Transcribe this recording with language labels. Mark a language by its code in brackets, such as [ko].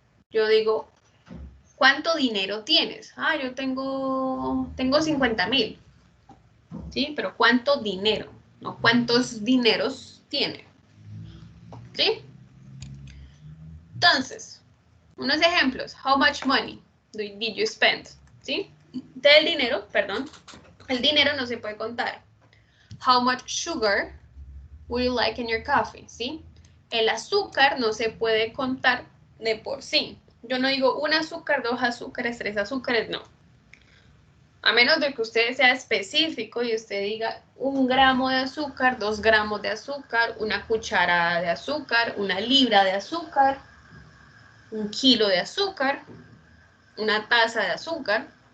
[es] Yo digo, ¿cuánto dinero tienes? Ah, yo tengo 50,000, ¿sí? Pero ¿cuánto dinero? No, ¿cuántos dineros tiene? ¿Sí? Entonces, unos ejemplos. [en] How much money did you spend? [es] ¿Sí? Del dinero, perdón. El dinero no se puede contar. [en] How much sugar would you like in your coffee? [es] ¿Sí? El azúcar no se puede contar de por sí. Yo no digo un azúcar, 2 azúcares, 3 azúcares, no. A menos de que usted sea específico y usted diga 1 gramo de azúcar, 2 gramos de azúcar, 1 cucharada de azúcar, 1 libra de azúcar, 1 kilo de azúcar, 1 taza de azúcar.